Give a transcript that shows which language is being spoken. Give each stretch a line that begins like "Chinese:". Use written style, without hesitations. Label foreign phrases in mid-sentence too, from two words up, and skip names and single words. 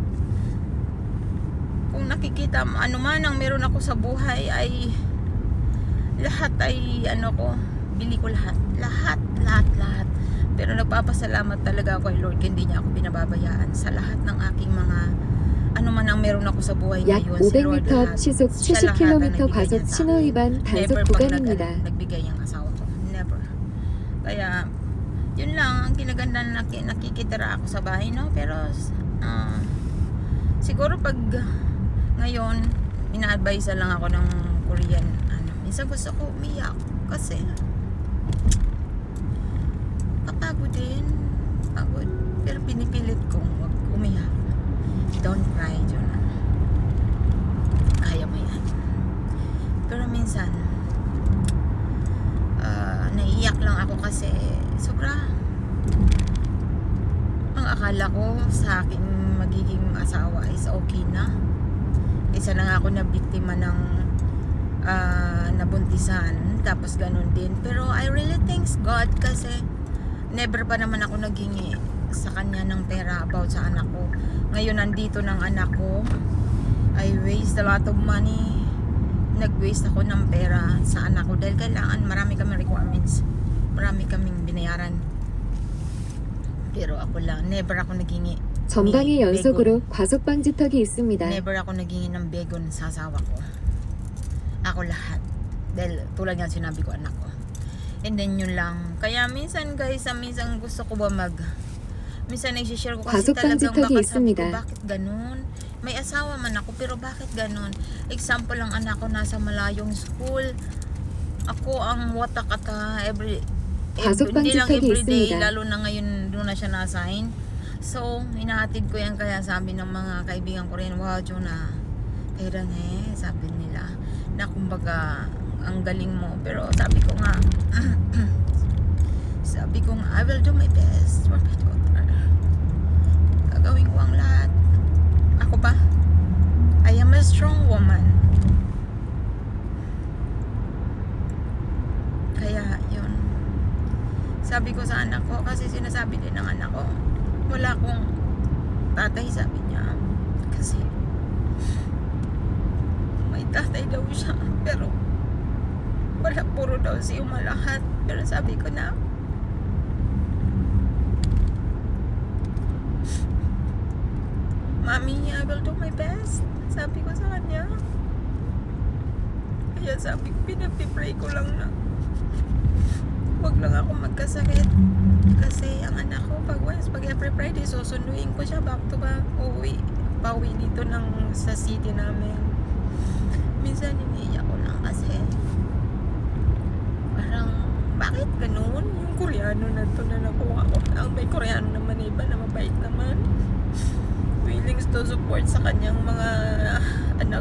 Filipino: Kung nakikita ano man ang meron ako sa buhay ay lahat ay ano ko, bili ko lahat. Lahat. Pero nagpapasalamat talaga ako kay Lord, hindi niya ako binababayaan sa lahat ng aking mga ano man ang meron ako sa buhay
Korean: 약
Filipino: ngayon. Si Lord
Korean: 500m
Filipino: lahat.
Korean: 시속
Filipino: Siya lahat ang
Korean: 70km
Filipino: nagbigay
Korean: 과속
Filipino: niya sa
Korean: 신호
Filipino: akin.
Korean: 위반 단속
Filipino: Never pag
Korean: 구간입니다.
Filipino: nagbigay ang asawa ko. Never. Kaya yun lang ang kinaganda na nakikitira ako sa bahay, no? Pero siguro pag ngayon ina-advise lang ako ng Korean minsan gusto ko umiyak kasi kapagod din, pagod, pero pinipilit kong wag umiyak.
English: Don't cry,
Filipino: Jonah. Kaya mo yan. Pero minsan naiiyak lang ako kasi sobra ang akala ko sa aking magiging asawa
English: is okay
Filipino: na. Isa na nga ako na biktima ng nabuntisan, tapos ganun din. Pero
English: I really thanks God
Filipino: kasi never pa naman ako naghingi sa kanya ng pera about sa anak ko. Ngayon nandito ng anak ko,
English: I waste a lot of money.
Filipino: Nag-waste ako ng pera sa anak ko dahil kailangan, marami kaming requirements, marami kaming binayaran. Pero ako lang, never ako naghingi.
Korean: 전방에 연속으로 과속 방지턱이 있습니다.
Filipino: Never ako naghingi ng begon sa asawa ko. Ako lahat. Dahil tulad nga sinabi ko, anak ko.
English: And then
Filipino: yun lang. Kaya minsan guys, minsan gusto ko ba minsan nag-share ko kasi
Korean: 과속
Filipino: talagang
Korean: 방지턱이
Filipino: baka sabi ko,
Korean: 있습니다.
Filipino: bakit ganun? May asawa man ako, pero bakit ganun? Example lang, anak ko nasa malayong school. Ako ang watakata
Korean: 과속
Filipino: hindi lang
Korean: 방지턱이
Filipino: everyday,
Korean: 있습니다.
Filipino: lalo na ngayon doon na siya na-assign. So, hinahatid ko yan, kaya sabi ng mga kaibigan ko rin, wow, Jonah, kaya sabi nila, na kumbaga, ang galing mo. Pero sabi ko nga,
English: I will do my best for my daughter.
Filipino: Gagawin ko ang lahat. Ako ba?
English: I am a strong woman.
Filipino: Kaya, yun. Sabi ko sa anak ko, kasi sinasabi din ng anak ko, wala akong tatay, sabi niya. Kasi, may tatay daw siya. Pero, wala, puro daw si lahat. Pero sabi ko na, Mami,
English: I will do my best.
Filipino: Sabi ko sa kanya. Kaya sabi ko, pinapipray ko lang na wag lang ako magkasakit. Kasi ang anak ko, pag every Friday, susunduin ko siya
English: back to back.
Filipino: Pauwi dito sa city namin. Minsan iniiyak ko na kasi parang, bakit ganun? Yung Koreano na to na nakuha ko. Ang may Koreano naman iba na mabait naman.
English: Willing to support
Filipino: sa kanyang mga anak.